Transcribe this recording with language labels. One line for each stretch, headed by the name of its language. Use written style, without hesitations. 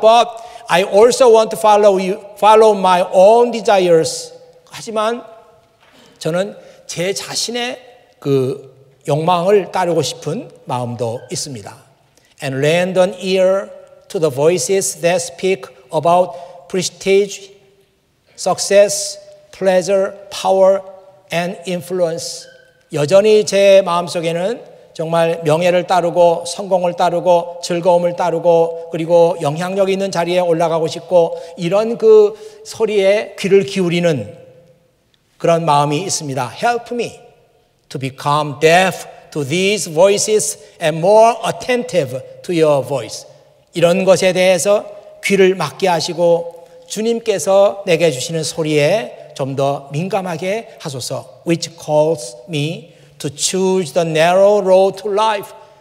English: But I also want to follow my own desires.
Korean: 하지만 저는 제 자신의 그 욕망을 따르고 싶은 마음도 있습니다.
English: And lend an ear to the voices that speak about prestige, success, pleasure, power, and influence.
Korean: 여전히 제 마음속에는 정말 명예를 따르고 성공을 따르고 즐거움을 따르고 그리고 영향력 있는 자리에 올라가고 싶고 이런 그 소리에 귀를 기울이는 그런 마음이 있습니다.
English: Help me to become deaf to these voices and more attentive to your voice.
Korean: 이런 것에 대해서 귀를 막게 하시고 주님께서 내게 주시는 소리에 좀 더 민감하게 하소서.
English: Which calls me to choose the narrow road to life.